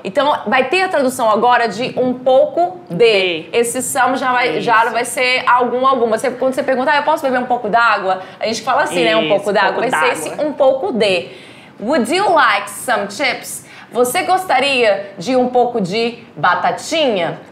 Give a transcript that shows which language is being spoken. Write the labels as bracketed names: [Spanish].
[Portuguese] Então, vai ter a tradução agora de um pouco de. Esse some já vai ser alguma. Quando você perguntar, eu posso beber um pouco d'água? A gente fala assim, né? Um pouco d'água. Vai ser esse um pouco de. [English] Would you like some chips? [Portuguese] Você gostaria de um pouco de batatinha?